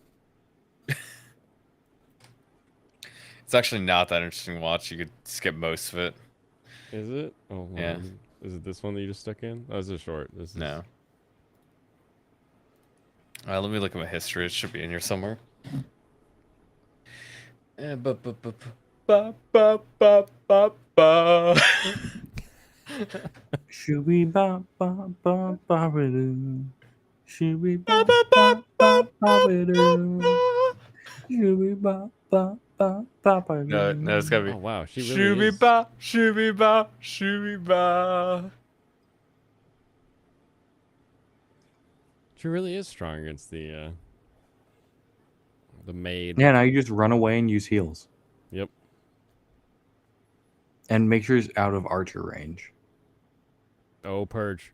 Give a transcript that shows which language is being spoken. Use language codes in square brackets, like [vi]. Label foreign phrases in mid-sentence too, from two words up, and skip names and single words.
[en] It's actually not that interesting to watch. You could skip most of it. Is it? Oh, yeah. Is it this one that you just stuck in? Oh, this is short. This is... No. Let me look at my history. It should be in here somewhere. Shooby ba ba ba ba doo. Shooby ba ba ba ba doo. Shooby ba ba ba ba No, doo. it's gotta be. Oh wow, she really is. Shooby ba, shooby ba, shooby ba. She really is strong against the maid. Yeah, now you just run away and use heals. Yep. And make sure it's out of archer range. Oh, Purge.